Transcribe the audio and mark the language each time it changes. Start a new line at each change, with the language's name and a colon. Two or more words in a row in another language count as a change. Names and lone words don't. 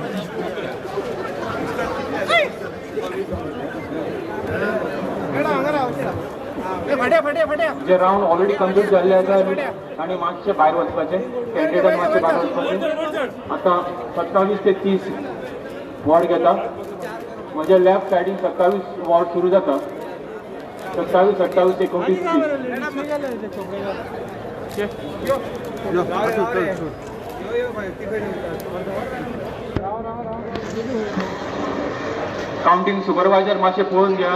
Konkani: जे
English: round already complete
Konkani: झाले आहेत आणि मागचे बाहेर वचपाचे कॅन्डिडेट मागचे बाहेर वचपाचे. आता 27 ते 30 वॉर्ड घेता. म्हणजे लेफ्ट सायडीन 27 वॉर्ड सुरू जाता. 27, 28, 29, 30.
English: counting supervisor
Konkani: मातशे पळोवन घ्या.